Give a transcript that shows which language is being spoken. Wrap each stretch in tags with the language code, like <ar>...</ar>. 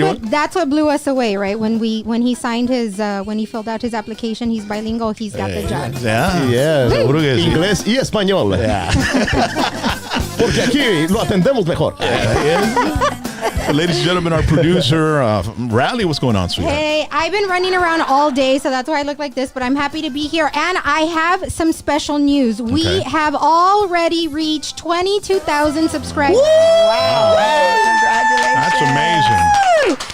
<en>That's what blew us away, right? When he signed his when he filled out his application, he's bilingual. He's got the job. Yeah.</en> <es>Seguro que sí. Inglés y español.</es> <en>Yeah.</en> <es>Porque aquí lo atendemos mejor.</es> <en>Ladies and gentlemen, our producer, Rally, what's going on, sweetheart? Hey, I've been running around all day, so that's why I look like this, but I'm happy to be here. And I have some special news. We have already reached 22,000 subscribers. Wow. That's amazing.</en>